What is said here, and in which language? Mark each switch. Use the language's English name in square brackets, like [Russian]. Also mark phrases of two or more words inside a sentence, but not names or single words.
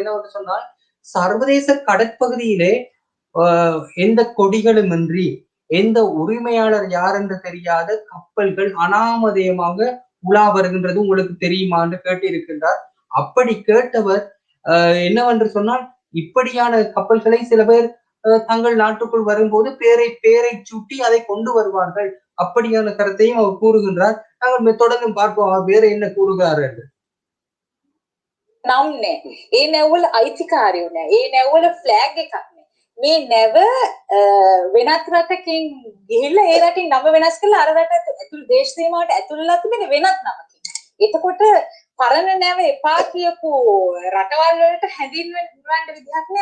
[Tamil] என்னவென்று சொன்னால், சர்வதேச கடற்பகுதியிலே எந்த கொடிகளும் இன்றி எந்த உரிமையாளர் யார் என்று தெரியாத கப்பல்கள் அனாமதேயமாக உலா வருகின்றது உங்களுக்கு தெரியுமா என்று கேட்டிருக்கின்றார். அப்படி கேட்டவர் என்னவென்று சொன்னால், இப்படியான கப்பல்களை சில பேர் தங்கள் நாட்டுக்குள் வரும்போது பேரை சூட்டி அதை கொண்டு வருவார்கள், அப்படியான கருத்தையும் அவர் கூறுகின்றார். நாங்கள் தொடர்ந்து பார்ப்போம் அவர் வேற என்ன கூறுகிறார் என்று. [Sinhala] නම් නෑ. ඒ නැවවල අයිතිකාරයෝ නෑ. ඒ නැවවල ෆ්ලෑග් එකක් නෑ. මේ නැව වෙනත් රටකින් ගිහිල්ලා ඒ රටින් නම වෙනස් කරලා අර රට ඇතුළු දේශ සීමාවට ඇතුළලා තිබෙන වෙනත් නමකින්. එතකොට පරණ නැව එපා කියපු රටවල් වලට හැඳින්වන්න විදිහක් නෑ.